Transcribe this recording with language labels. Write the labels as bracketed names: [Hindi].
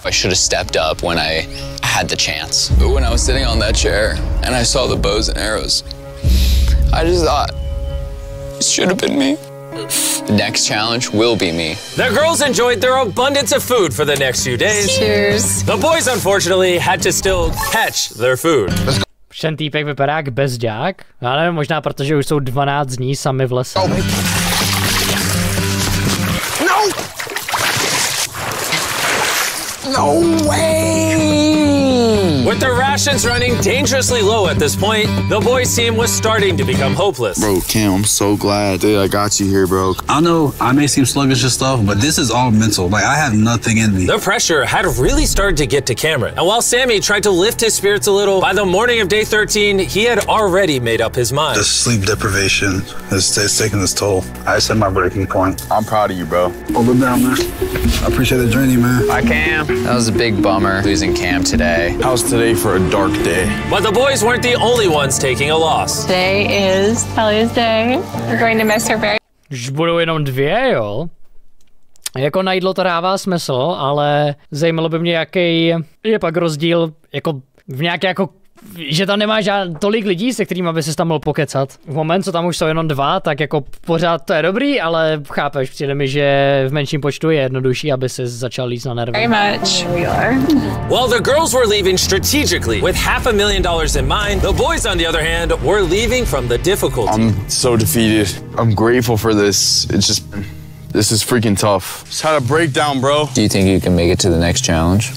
[English] I should have stepped up when I had the chance. But when I was sitting on that chair and I saw the bows and arrows, I just thought, it should have been me. The next challenge will be me. The girls enjoyed their abundance of food for the next few days. Cheers. The boys, unfortunately, had to still catch their food. [Czech] Ten týpek vypadá jak bezďák. Já nevím, možná protože už jsou 12 dní sami v lese. [English] No! No way! With their rations running dangerously low at this point, the boys' team was starting to become hopeless. Bro, Cam, I'm so glad that I got you here, bro. I know I may seem sluggish and stuff, but this is all mental. Like, I have nothing in me. The pressure had really started to get to Cameron. And while Sammy tried to lift his spirits a little, by the morning of day 13, he had already made up his mind. The sleep deprivation is taking its toll. I set my breaking point. I'm proud of you, bro. Hold it down, man. I appreciate the journey, man. Bye, Cam. That was a big bummer losing Cam today. How's today for a dark day? But the boys weren't the only ones taking a loss. Today is Kelly's day. We're going to miss her very [Czech] Už budou jenom 2, jo? Jako na jídlo to dává smysl, ale zajímalo by mě, jaký je pak rozdíl jako v nějaké jako, že tam nemá tolik lidí, se kterými by se tam mohl pokecat. V moment, co tam už jsou jenom 2, tak jako pořád to je dobrý, ale chápeš, přijde mi, že v menším počtu je jednodušší, aby se začal líst na nervy. [English] much. We are. While the girls were leaving strategically with $500,000 in mind, the boys, on the other hand, were leaving from the difficulty. I'm so defeated. I'm grateful for this. It's just, this is freaking tough. Just had a breakdown, bro. Do you think you can make it to the next challenge?